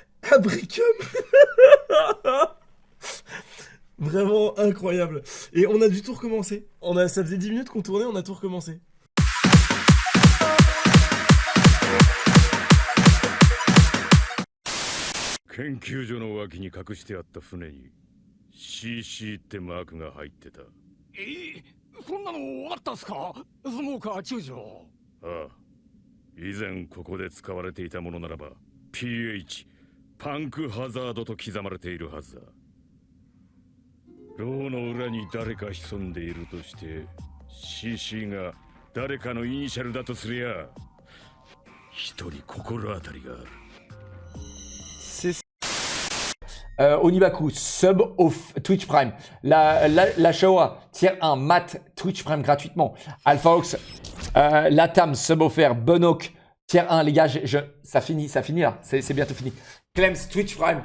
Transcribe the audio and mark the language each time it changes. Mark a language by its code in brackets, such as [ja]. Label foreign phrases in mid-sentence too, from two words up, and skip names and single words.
[fr] Abricum. Vraiment incroyable. Et on a dû tout recommencer. Ça faisait 10 minutes qu'on tournait, on a tout recommencé. [ja] CC ってマークが入ってた。そんなのあったんすか、スモーカー中将。ああ、以前ここで使われていたものならば PH パンクハザードと刻まれているはずだ。ローの裏に誰か潜んでいるとして CC が誰かのイニシャルだとすりゃ一人心当たりがある。 [fr] Onibaku, sub au Twitch Prime. La Showa, tier 1, Matt, Twitch Prime gratuitement. Alpha Ox, Latam, sub offert. Bonok, tier 1, les gars, ça finit là. C'est bientôt fini. Clems, Twitch Prime.